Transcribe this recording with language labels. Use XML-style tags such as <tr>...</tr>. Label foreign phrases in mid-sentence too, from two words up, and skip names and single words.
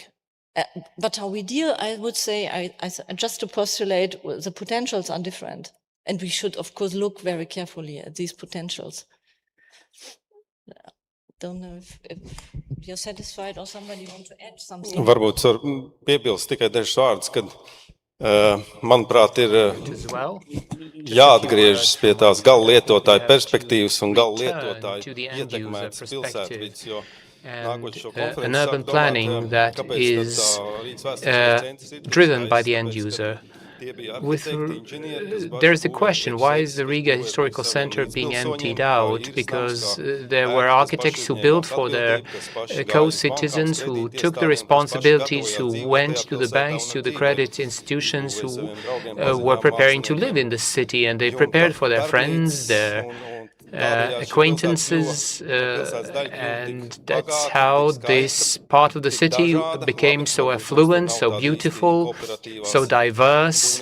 <en>But how we deal, I would say, just to postulate, the potentials are different. And we should, of course, look very carefully at these potentials. Don't know if you're satisfied or somebody want to add something.</en> <lv>Varbūt var piebilst tikai dažus vārdus, kad Manuprāt, ir jāatgriežas pie tās gala lietotāja perspektīvas un gala lietotāja ietekmētas pilsētvidas, jo</lv> <en>an urban planning that is driven by the end user. There is a question, why is the Riga Historical Center being emptied out? Because there were architects who built for their co-citizens, who took the responsibilities, who went to the banks, to the credit institutions, who were preparing to live in the city, and they prepared for their friends, their acquaintances, and that's how this part of the city became so affluent, so beautiful, so diverse.</en>